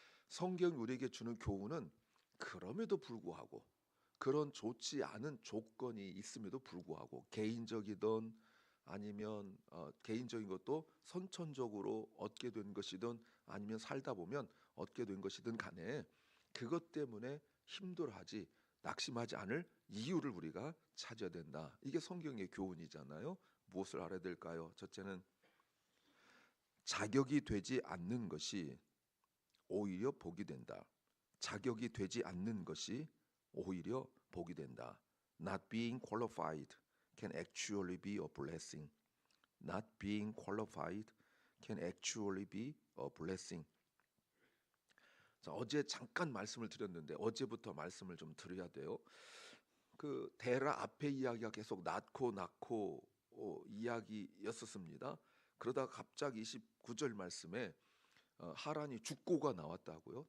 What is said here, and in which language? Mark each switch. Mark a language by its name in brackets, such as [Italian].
[Korean] 성경이 우리에게 주는 교훈은 그럼에도 불구하고 그런 좋지 않은 조건이 있음에도 불구하고 개인적이든 아니면 개인적인 것도 선천적으로 얻게 된 것이든 아니면 살다 보면 얻게 된 것이든 간에 그것 때문에 힘들어하지 낙심하지 않을 이유를 우리가 찾아야 된다. 이게 성경의 교훈이잖아요. 무엇을 알아야 될까요? 첫째는 자격이 되지 않는 것이 오히려 복이 된다. 자격이 되지 않는 것이 오히려 복이 된다. [English] Not being qualified can actually be a blessing. Not being qualified can actually be a blessing. [Korean] 자, 어제 잠깐 말씀을 드렸는데 어제부터 말씀을 좀 드려야 돼요. 그 데라 앞에 이야기가 계속 낳고 이야기였었습니다. 그러다가 갑자기 29절 말씀에 하란이 죽고가 나왔다고요.